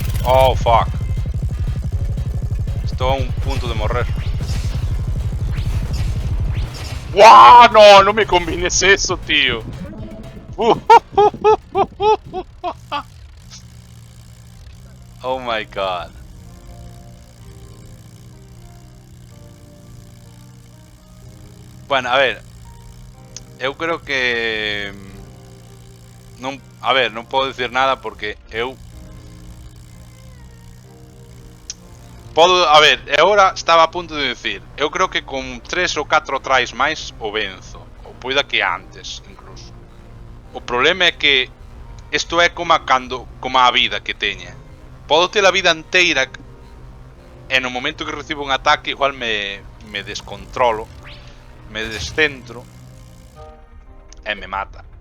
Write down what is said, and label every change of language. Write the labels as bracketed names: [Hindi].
[English] Oh, fuck. [Galician] Estou a un punto de morrer. ¡Wow! [Spanish] No, no me combines eso, tío. [English] Oh my god. [Galician] Bueno, a ver. Eu creo que... Non, a ver, non podo dicir nada porque eu... A ver, agora estaba a punto de decir. Eu creo que con 3 ou 4 tries máis o venzo. Ou poida que antes, incluso. O problema é que isto é como a vida que teña. Podo ter a vida inteira e no momento que recibo un ataque igual me descontrolo, me descentro e me mata.